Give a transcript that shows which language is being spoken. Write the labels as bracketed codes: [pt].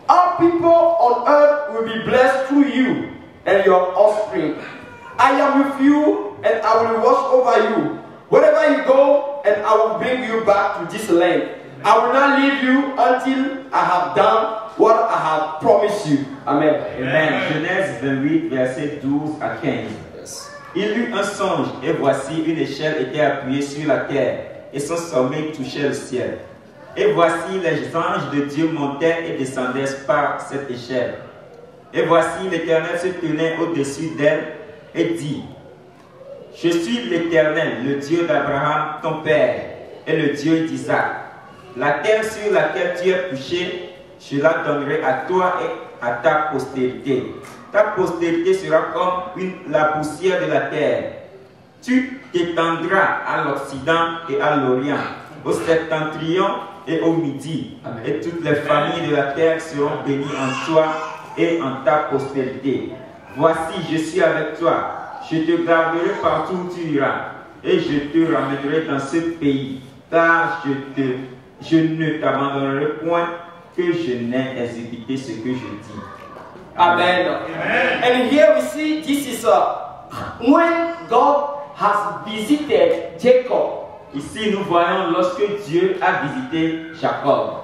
[en] All people on earth will be blessed through you and your offspring. I am with you, and I will watch over you wherever you go, and I will bring you back to this land. I will not leave you until I have done what I have promised you. Amen. [fr] Amen. Genèse 28, verset 12 à 15. [en] Yes. [fr] Il eut un songe, et voici une échelle était appuyée sur la terre, et son sommet touchait le ciel. Et voici les anges de Dieu montaient et descendaient par cette échelle. Et voici l'Éternel se tenait au-dessus d'elle et dit, je suis l'Éternel, le Dieu d'Abraham, ton père, et le Dieu d'Isaac. La terre sur laquelle tu es couché, je la donnerai à toi et à ta postérité. Ta postérité sera comme la poussière de la terre. Tu t'étendras à l'Occident et à l'Orient, au septentrion et au midi. Amen. Et toutes les familles de la terre seront bénies en toi et en ta postérité. Voici, je suis avec toi. Je te garderai partout où tu iras, et je te ramènerai dans ce pays, car je ne t'abandonnerai point, que je n'ai exécuté ce que je dis. Amen. Amen. [en] And here we see this is when God has visited Jacob. [fr] Ici, nous voyons lorsque Dieu a visité Jacob.